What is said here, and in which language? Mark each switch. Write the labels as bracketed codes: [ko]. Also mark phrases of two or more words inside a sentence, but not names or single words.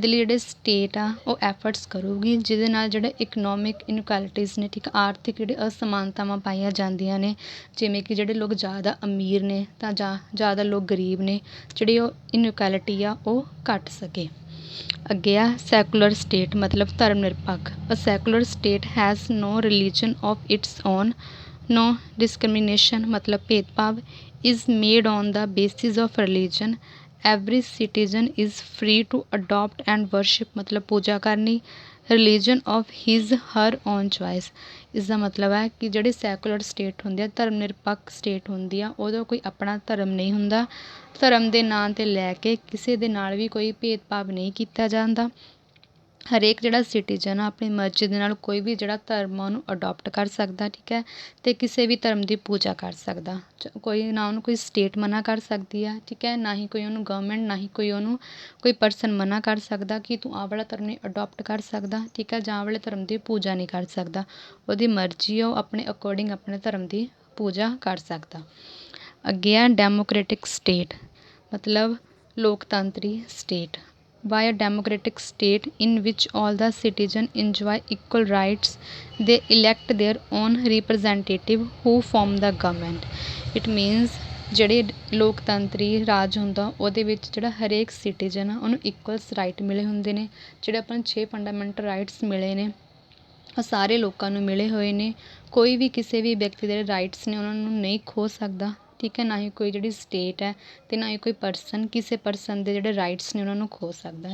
[pa] ਇਹਦੇ ਲਈ ਜਿਹੜੇ ਸਟੇਟ ਆ ਉਹ ਐਫਰਟਸ ਕਰੂਗੀ ਜਿਹਦੇ ਨਾਲ ਜਿਹੜੇ [en] economic inequalities [pa] ਨੇ, ਠੀਕ, ਆਰਥਿਕ ਜਿਹੜੇ ਅਸਮਾਨਤਾਵਾਂ ਪਾਈਆਂ ਜਾਂਦੀਆਂ ਨੇ, ਜਿਵੇਂ ਕਿ ਜਿਹੜੇ ਲੋਕ ਜ਼ਿਆਦਾ ਅਮੀਰ ਨੇ ਤਾਂ ਜ਼ਿਆਦਾ ਲੋਕ ਗਰੀਬ ਨੇ, ਜਿਹੜੀ ਉਹ ਇਨਕੁਐਲਿਟੀ ਆ ਉਹ ਘੱਟ ਸਕੇ। ਅੱਗੇ ਆ [en] secular state [pa] ਮਤਲਬ ਧਰਮ ਨਿਰਪੱਖ। [en] a secular state has no religion of its own, no discrimination [pa] ਮਤਲਬ ਭੇਦਭਾਵ, [en] is made on the basis of religion. Every citizen is free to adopt and worship [pa] ਮਤਲਬ ਪੂਜਾ ਕਰਨੀ, [en] religion of his her own choice। [pa] ਇਸ ਦਾ ਮਤਲਬ ਹੈ ਕਿ ਜਿਹੜੀ [en] secular state [pa] ਹੁੰਦੀ ਆ, ਧਰਮ ਨਿਰਪੱਖ ਸਟੇਟ ਹੁੰਦੀ ਆ, ਉਹਦਾ ਕੋਈ ਆਪਣਾ ਧਰਮ ਨਹੀਂ ਹੁੰਦਾ। ਧਰਮ ਦੇ ਨਾਂ 'ਤੇ ਲੈ ਕੇ ਕਿਸੇ ਦੇ ਨਾਲ ਵੀ ਕੋਈ ਭੇਦਭਾਵ ਨਹੀਂ ਕੀਤਾ ਜਾਂਦਾ। ਹਰੇਕ ਜਿਹੜਾ ਸਿਟੀਜ਼ਨ ਆ ਆਪਣੀ ਮਰਜ਼ੀ ਦੇ ਨਾਲ ਕੋਈ ਵੀ ਜਿਹੜਾ ਧਰਮ ਆ ਉਹਨੂੰ ਅਡੋਪਟ ਕਰ ਸਕਦਾ, ਠੀਕ ਹੈ, ਅਤੇ ਕਿਸੇ ਵੀ ਧਰਮ ਦੀ ਪੂਜਾ ਕਰ ਸਕਦਾ। ਕੋਈ ਨਾ ਉਹਨੂੰ ਕੋਈ ਸਟੇਟ ਮਨਾ ਕਰ ਸਕਦੀ ਆ, ਠੀਕ ਹੈ, ਨਾ ਹੀ ਕੋਈ ਉਹਨੂੰ ਗਵਰਨਮੈਂਟ, ਨਾ ਹੀ ਕੋਈ ਉਹਨੂੰ ਕੋਈ ਪਰਸਨ ਮਨਾ ਕਰ ਸਕਦਾ ਕਿ ਤੂੰ ਆਹ ਵਾਲਾ ਧਰਮ ਨਹੀਂ ਅਡੋਪਟ ਕਰ ਸਕਦਾ, ਠੀਕ ਹੈ, ਜਾਂ ਆਹ ਵਾਲੇ ਧਰਮ ਦੀ ਪੂਜਾ ਨਹੀਂ ਕਰ ਸਕਦਾ। ਉਹਦੀ ਮਰਜ਼ੀ ਆ, ਉਹ ਆਪਣੇ ਅਕੋਰਡਿੰਗ ਆਪਣੇ ਧਰਮ ਦੀ ਪੂਜਾ ਕਰ ਸਕਦਾ। ਅੱਗੇ ਆ [en] democratic state, [pa] ਮਤਲਬ ਲੋਕਤੰਤਰੀ ਸਟੇਟ। [en] By a democratic state in which all the citizens enjoy equal rights, they elect their own representative who form the government. It means [pa] ਜਿਹੜੇ ਲੋਕਤੰਤਰੀ ਰਾਜ ਹੁੰਦਾ ਉਹਦੇ ਵਿੱਚ ਜਿਹੜਾ ਹਰੇਕ ਸਿਟੀਜ਼ਨ ਆ ਉਹਨੂੰ [en] equals right [pa] ਮਿਲੇ ਹੁੰਦੇ ਨੇ। ਜਿਹੜੇ ਆਪਾਂ ਨੂੰ 6 [en] fundamental rights [pa] ਮਿਲੇ ਨੇ ਉਹ ਸਾਰੇ ਲੋਕਾਂ ਨੂੰ ਮਿਲੇ ਹੋਏ ਨੇ। ਕੋਈ ਵੀ ਕਿਸੇ ਵੀ ਵਿਅਕਤੀ ਦੇ ਰਾਈਟਸ ਨੇ ਉਹਨਾਂ ਨੂੰ ਨਹੀਂ ਖੋ ਸਕਦਾ, ਠੀਕ ਹੈ, ਨਾ ਹੀ ਕੋਈ ਜਿਹੜੀ ਸਟੇਟ ਹੈ ਅਤੇ ਨਾ ਹੀ ਕੋਈ ਪਰਸਨ ਕਿਸੇ ਪਰਸਨ ਦੇ ਜਿਹੜੇ ਰਾਈਟਸ ਨੇ ਉਹਨਾਂ ਨੂੰ ਖੋ ਸਕਦਾ।